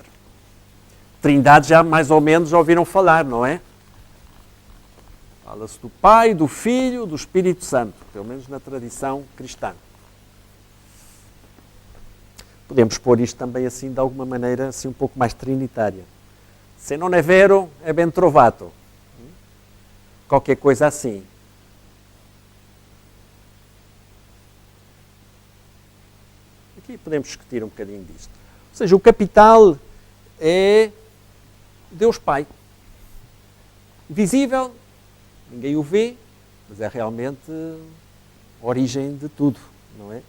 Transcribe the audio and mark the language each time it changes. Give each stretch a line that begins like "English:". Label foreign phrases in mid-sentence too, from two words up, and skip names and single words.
Portuguese: Trindade já mais ou menos já ouviram falar, não é? Fala-se do Pai, do Filho, do Espírito Santo, pelo menos na tradição cristã. Podemos pôr isto também assim, de alguma maneira, assim um pouco mais trinitária.
Italian: Se non è vero, è ben trovato.
Portuguese: Qualquer coisa assim. Aqui podemos discutir um bocadinho disto. Ou seja, o capital é Deus Pai. Visível, ninguém o vê, mas é realmente a origem de tudo, não é?